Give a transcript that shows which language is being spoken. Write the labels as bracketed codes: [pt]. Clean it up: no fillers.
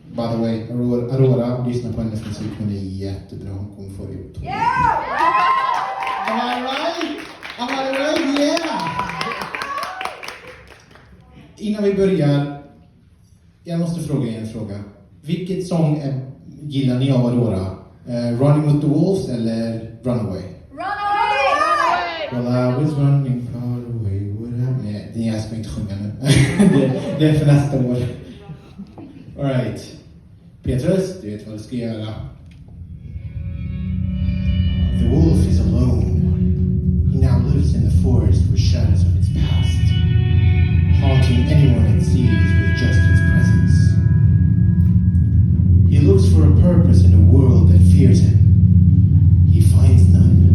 [en] By the way, [sv] Aurora, lyssna på hennes musik, hon är jättebra, hon kommer få det gjort. [en] Am I right? Am I right? Yeah! [sv] Innan vi börjar, jag måste fråga er en fråga. Vilket sång gillar ni av Aurora? Running with the Wolves eller Runaway? [en] Runaway! Well, I was running far away, what happened? [sv] Nej, jag ska inte sjunga nu. det är för nästa år. Alright. Petrus, du vet vad du ska göra. [en] The wolf is alone. He now lives in the forest with shadows of its past, haunting anyone it sees with just its presence. He looks for a purpose in a world that fears him. He finds none.